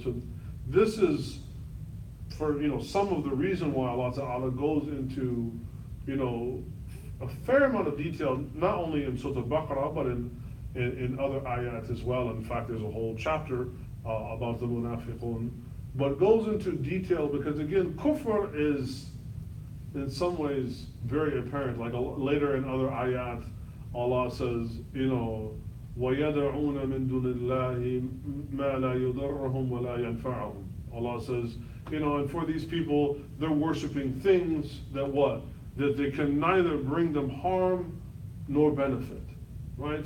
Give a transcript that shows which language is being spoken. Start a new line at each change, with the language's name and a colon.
English: So this is for some of the reason why Allah Ta'ala goes into a fair amount of detail, not only in Surah Al-Baqarah, but in other ayats as well. In fact, there's a whole chapter about the munafiqun, but goes into detail because, again, kufr is in some ways very apparent. Like later in other ayat, Allah says,
Arabic: وَيَدْعُونَ مِن دُونِ اللَّهِ مَا لَا يُضَرُّهُمْ وَلَا يَنْفَعُهُم.
English: Allah says, and for these people, they're worshiping things that they can neither bring them harm nor benefit, right?